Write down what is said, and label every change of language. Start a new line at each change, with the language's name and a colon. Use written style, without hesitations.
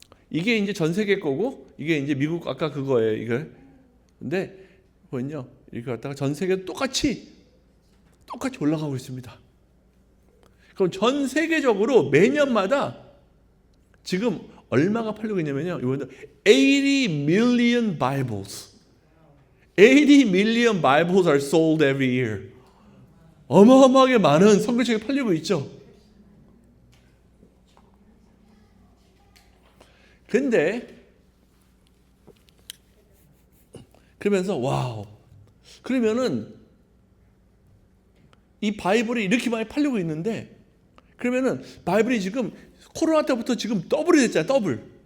Korean: 이게 이제 전 세계 거고 이게 이제 미국 아까 그거예요. 이걸. 근데 보면요. 이렇게 갖다가 전 세계 똑같이 올라가고 있습니다. 그럼 전 세계적으로 매년마다 지금 얼마가 팔리고 있냐면요. 이번에
English: 80 million Bibles. 80 million Bibles are sold every year.
Korean: 어마어마하게 많은 성경책이 팔리고 있죠. 근데 그러면서 와우. 그러면은 이 바이블이 이렇게 많이 팔리고 있는데 그러면은 바이블이 지금 코로나 때부터 지금 더블이 됐잖아요. 더블.